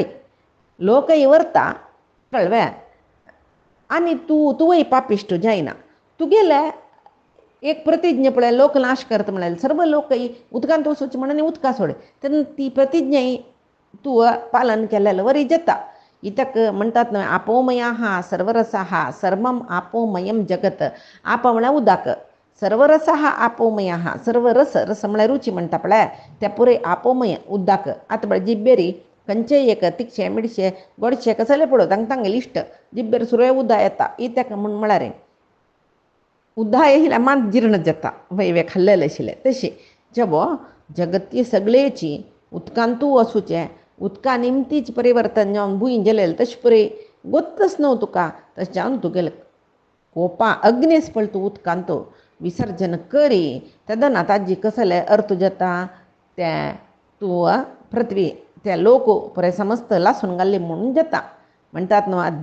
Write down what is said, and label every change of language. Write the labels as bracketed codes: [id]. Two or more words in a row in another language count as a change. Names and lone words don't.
[kok] लोकय व्हरता कळ्ळें आनी तुवूय पापिश्ट जायना तुगेले एक प्रतिज्ञा पळय लोक नाश करता म्हळ्यार सर्व लोक उदकांत वचूचे म्हणून उदका सोड तेन्ना ती प्रतिज्ञा तूं पालन केलेलें वरी जाता इतक म्हणटात न्हय [sa] आपोमया सर्वरसा सर्वम आपोमयम जगत [kok] आप म्हळ्यार उदक सर्वरसा आपोमया सर्व रस म्हळ्यार रुची म्हणटा पळय त्या पुरे आपोमय उदक आतां पळय जिब्बेरी खंयचेय एक तिखशें मिडशें गोडशें कसलें पळय तांगें लिस्ट जिब्बेर सुरय उदक येता इतक म्हूण म्हळ्यार उदक येयल्यार मात जीर्ण जाता वय खाल्लेलें आशिल्लें तशें जेवो जगती सगळेची उदकांतू वचूचें उदका निमतीच परिवर्तन जावन भुंय गेलेलें तशें पळय गोत्तच न्हू तुका तशें जावन तुगेलें कोपा अग्नेस पळय तूं उदकांत विसर्जन करी तेदना ताजी कसलें अर्थ जाता तें तूं पृथ्वी ते लोक पुरे समस्त लासून घाल्ले म्हणून जाता म्हणटात न्हू